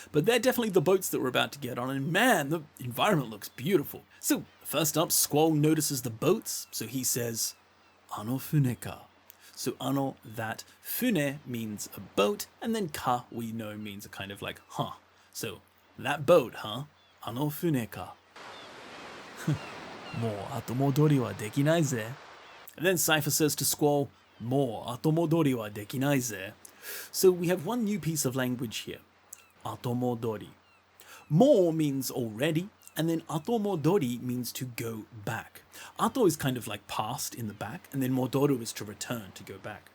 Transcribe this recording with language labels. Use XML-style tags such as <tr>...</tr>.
<en>But they're definitely the boats that we're about to get on, and man, the environment looks beautiful. So, first up, Squall notices the boats, so he says,</en> <ja>あの船か.</ja> <en>So ano, that. Fune means a boat, and then ka, we know, means a kind of like, huh. So, that boat, huh? Ano fune ka.</en> <ja>もう後戻りはできないぜ.</ja> <en>And then Cypher says to Squall,</en> <ja>もう後戻りはできないぜ.</ja> <en>So we have one new piece of language here.</en> <ja>後戻り.</ja> <en>More means already, and then 後戻り means to go back. Ato is kind of like past in the back, and then modoru is to return, to go back.</en>